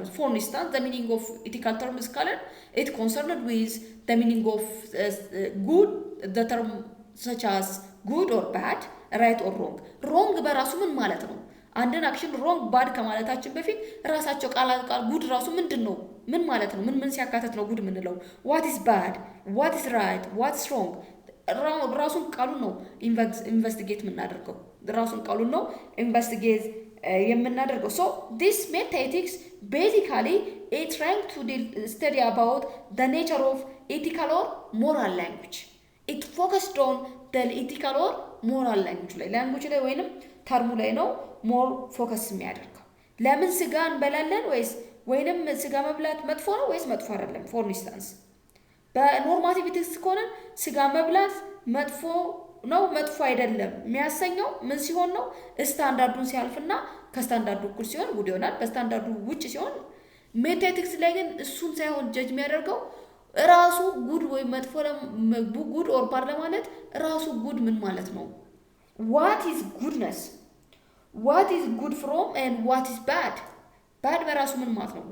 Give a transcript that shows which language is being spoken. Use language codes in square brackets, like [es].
[en] instance, the meaning of ethical terms is called it concerned with the meaning of good, the term such as good or bad, right or wrong. [am] Wrong በራሱ ምን ማለት ነው? አንድን አክሽን ሮንግ ባድ ከማለታችን በፊት ራሳቸው ቃል ጉድ ራሱ ምንድነው? ምን ማለት ነው? ምን ሲያካተት ነው ጉድ የምንለው? [en] what is bad, what is right, what's wrong? [am] ራሱን ቃሉን ነው ኢንቨስቲጌት የምናደርገው። [en] ራሱን ቃሉን ነው ኢንቨስቲጌት የምናደርገው። So this meta ethics basically is trying to study about the nature of ethical or moral language. It focused on the ethical or moral language [am] ላይ ወይንም ተርሙ ላይ ነው ሞር ፎከስ የሚያደርገው። ለምን ስጋ እንበላለን ወይንም ስጋ መብላት መጥፎ ነው ወይስ መጥፎ አይደለም? For instance በኖርማቲቭ ኤቲክስ ከሆነ ስጋ መብላት መጥፎ ነው መጥፎ አይደለም የሚያሰኘው ምን ሲሆን ነው? ስታንዳርዱን ሲያልፍና ከስታንዳርዱ እኩል ሲሆን ጉድ ይሆናል። በስታንዳርዱ ውጭ ሲሆን ሜታ ኤቲክስ ላይ ግን እሱን ሳይሆን ጀጅ የሚያደርገው ራሱ ጉድ ወይ መጥፎ ጉድ ኦር ባድ ለማለት ራሱ ጉድ ምን ማለት ነው? [en] what is goodness, what is good from and what is bad [am] በራሱ ምን ማለት ነው?